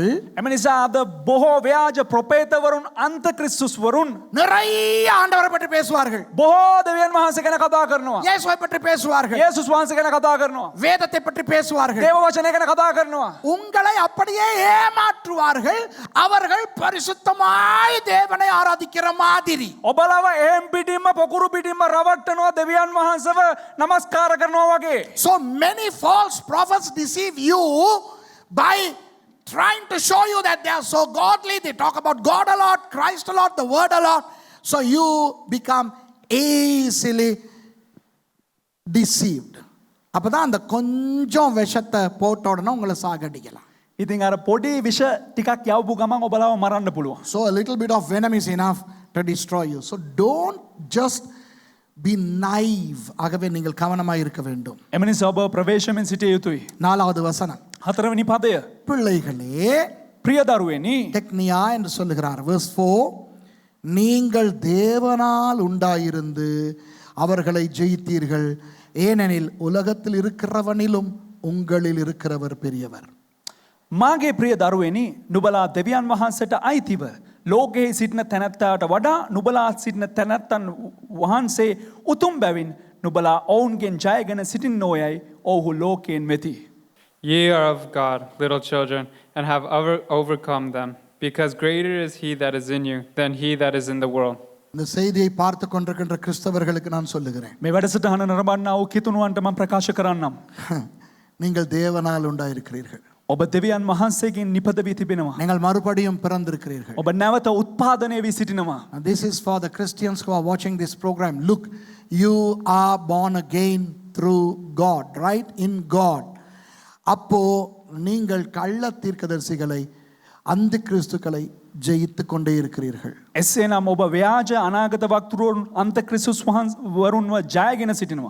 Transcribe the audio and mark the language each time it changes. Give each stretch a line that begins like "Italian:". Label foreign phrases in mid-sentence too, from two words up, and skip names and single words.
Sinhala: එම නිසා අද බොහෝ ව්‍යාජ ප්‍රොපේතවරුන් අන්ත ක්‍රිස්තුස් වරුන්
Tamil: நிறைய ஆண்டவரை பற்றி பேசுவார்கள்.
Sinhala: බොහෝ දෙවියන් වහන්සේ ගැන කතා කරනවා.
Tamil: இயேசுவை பற்றி பேசுவார்கள்.
Sinhala: යේසුස් වහන්සේ ගැන කතා කරනවා.
Tamil: வேதத்தை பற்றி பேசுவார்கள்.
Sinhala: දේව වචනය ගැන කතා කරනවා.
Tamil: உங்களை அப்படியே ஏமாற்றுவார்கள். அவர்கள் பரிசுத்தமாய் தேவனை ஆராதிக்கிற மாதிரி.
Sinhala: ඔබලව එහෙම් පිටින්ම පොකුරු පිටින්ම රවට්ටනවා දෙවියන් වහන්සේව නමස්කාර කරනවා වගේ.
English: So many false prophets deceive you by trying to show you that they are so godly. They talk about God a lot, Christ a lot, the word a lot. So you become easily deceived.
Tamil: அப்பதான் அந்த கொஞ்சம் விஷத்தை போட்ட உடனே உங்களை சாகடிக்கலாம்.
Sinhala: ඉතින් අර පොඩි විෂ ටිකක් යවපු ගමන් ඔබලව මරන්න පුළුවන්.
English: So a little bit of venom is enough to destroy you. So don't just be naive.
Tamil: ஆகவே நீங்கள் கவனமாக இருக்க வேண்டும்.
Sinhala: එම නිසා ඔබ ප්‍රවේශමෙන් සිටිය යුතුයි.
Tamil: 4வது வசனம்.
Sinhala: 4වෙනි පදය.
Tamil: பிள்ளைகளே,
Sinhala: ප්‍රිය දරුවනි,
Tamil: டெக்னியா என்று சொல்லுகிறார். verse 4, நீங்கள் தேவனால் உண்டாயிருந்து அவர்களை ஜெயித்தீர்கள், ஏனெனில் உலகத்தில் இருக்கிறவனிலும் உங்களில் இருக்கிறவர் பெரியவர்.
Sinhala: මාගේ ප්‍රිය දරුවනි, නුබලා දෙවියන් වහන්සේට අයිතිව ලෝකයේ සිටින තැනැත්තාට වඩා නුබලා සිටින තැනැත්තන් වහන්සේ උතුම් බැවින් නුබලා ඔවුන්ගෙන් ජයගෙන සිටින්නෝයයි ඔවුහු ලෝකයෙන් වෙති.
English: Ye are of God, little children, and have overcome them, because greater is he that is in you than he that is in the world.
Tamil: இந்த செய்தியை பார்த்து கொண்டிருக்கின்ற கிறிஸ்தவர்களுக்கு நான் சொல்லுகிறேன்,
Sinhala: මේ වැඩසටහන නරඹන්නා වූ කිතුණුවන්ට මම ප්‍රකාශ කරන්නම්.
Tamil: நீங்கள் தேவனால் உண்டாயிருக்கிறீர்கள்.
Sinhala: ඔබ දෙවියන් වහන්සේගෙන් නිපද වී තිබෙනවා.
Tamil: நீங்கள் மறுபடியும் பிறந்திருக்கிறீர்கள்.
Sinhala: ඔබ නැවත උත්පාදනය වී සිටිනවා.
English: And this is for the Christians who are watching this program. Look, you are born again through God, right? In God.
Tamil: அப்போ நீங்கள் கள்ள தீர்க்கதரிசிகளை, அந்த கிறிஸ்துக்களை ஜெயித்து கொண்டே இருக்கிறீர்கள்.
Sinhala: එසේනම් ඔබ ව්‍යාජ අනාගත වක්තුරුන් අන්ත ක්‍රිස්තුස් වරුන්ව ජයගෙන සිටිනවා.